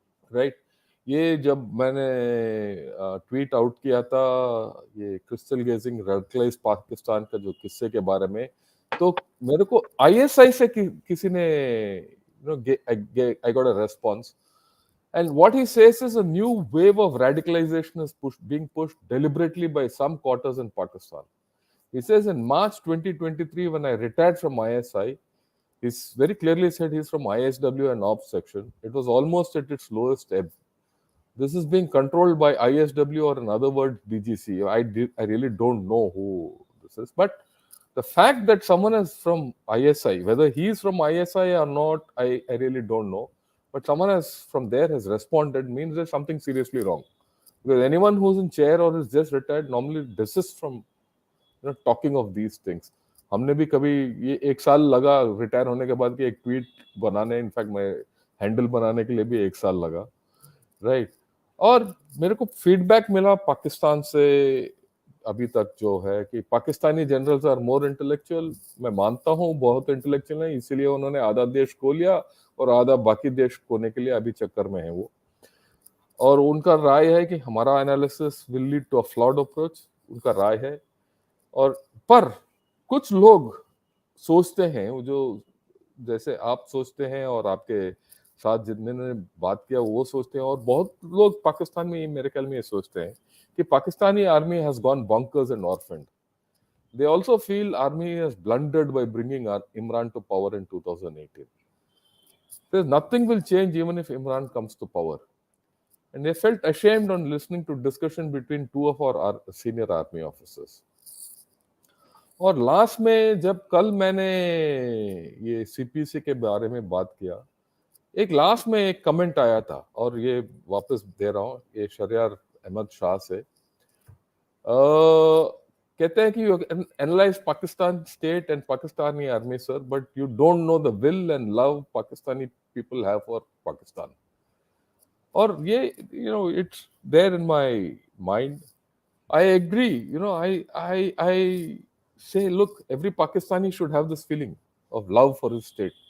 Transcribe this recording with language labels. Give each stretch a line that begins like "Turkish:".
Hindi: Right, ये जब मैंने ट्वीट आउट किया था ये क्रिस्टल गेजिंग रेडिकलाइज पाकिस्तान का जो किस्से के बारे में, तो मेरे को आईएसआई से किसी ने
English: I got a response, and what he says is a new wave of radicalization is being pushed deliberately by some quarters in Pakistan. He says in March 2023, when I retired from ISI, he's very clearly said he's from ISW and Ops section. It was almost at its lowest ebb. This is being controlled by ISW, or in other words, DGC. I really don't know who this is. But the fact that someone is from ISI, whether he is from ISI or not, I really don't know. But someone from there has responded means there's something seriously wrong. Because anyone who's in chair or is just retired normally desists from talking of these things.
Hindi: हमने भी कभी ये एक साल लगा retire होने के बाद कि एक ट्वीट बनाने, इनफैक्ट मैं हैंडल बनाने के लिए भी एक साल लगा. राइट. और मेरे को फीडबैक मिला पाकिस्तान से अभी तक जो है कि Pakistani generals
English: Are more intellectual.
Hindi: मैं मानता हूँ बहुत इंटेलेक्चुअल है, इसीलिए उन्होंने आधा देश खो लिया और आधा बाकी देश खोने के लिए अभी चक्कर में है वो. और उनका राय है कि हमारा analysis
English: will lead to a flawed approach,
Hindi: उनका राय है. और पर कुछ लोग सोचते हैं जो जैसे आप सोचते हैं और आपके साथ जिन्होंने बात किया वो सोचते हैं, और बहुत लोग पाकिस्तान में मेरे ख्याल में ये सोचते हैं कि Pakistani army
English: Has gone bonkers and orphaned. They also feel army has blundered by bringing Imran to power in 2018. There's nothing will change even if Imran comes to power. And they felt ashamed on listening to discussion between two of our senior army officers.
Hindi: और last में जब कल मैंने ये CPC के बारे में बात किया, एक लास्ट में एक कमेंट आया था और ये वापस दे रहा हूँ, ये शरियार अहमद शाह से. कहते हैं कि
English: You analyse Pakistan state and Pakistani army sir, but you don't know the will and love Pakistani people have for Pakistan.
Hindi: और ये
English: It's there in my mind. I agree, I say, look, every Pakistani should have this feeling of love for his state.